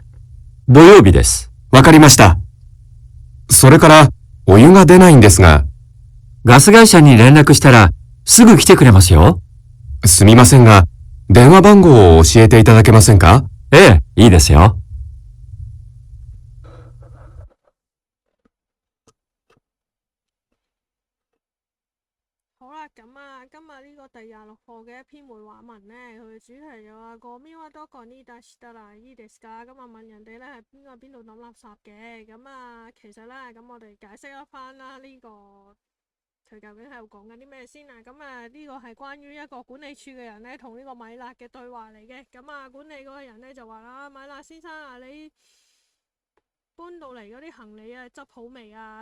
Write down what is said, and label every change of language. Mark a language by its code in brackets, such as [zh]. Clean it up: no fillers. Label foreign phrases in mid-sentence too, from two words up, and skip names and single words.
[ja] 土曜日です。わかりました。それから、お湯が出ないんですが。ガス会社に連絡したら、すぐ来てくれますよ。すみませんが、電話番号を教えていただけませんか？ええ、いいですよ。 [yue] 好啦，咁啊，今日呢個第26課嘅一篇會話文呢，佢嘅主題就話 [ja] ゴミはどこに出したらいいですか？ [yue] 咁啊問人哋呢係邊度抌垃圾嘅。咁啊其實呢，咁我哋解釋一番啦，呢個佢究竟係講緊啲咩先啊？咁啊呢個係關於一個管理處嘅人呢，同呢個米勒嘅對話嚟嘅。咁啊管理嗰個人呢，就話啦，米勒先生啊，你搬到嚟嗰啲行李啊，執好未啊？